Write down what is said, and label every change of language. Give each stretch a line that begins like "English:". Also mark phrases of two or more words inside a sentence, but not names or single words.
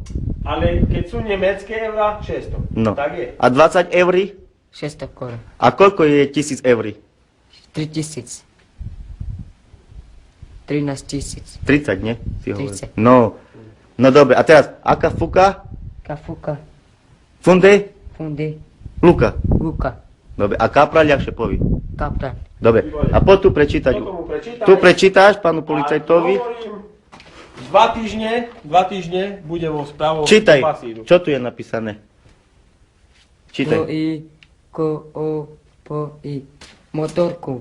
Slovak: ale keď sú nemecké eurá, 600. No. Tak je. A 20 eur? 600 korun, A koľko je 1000 eur? 3000, 13 000, 30, nie? Si hovoril. 30. No. No dobre, a teraz, aká fuka? kafuka, Funde? funde, Luka. luka, Dobre, a kapra ľahšie povie. kapran, Dobre, a poď tu prečítať. Toto mu prečítaj. Tu prečítaš pánu policajtovi. A hovorím, 2 týždne bude vo správu. Čítaj, pasíru. čo tu je napísané? po Čítaj. i, ko, o, po i, motorku,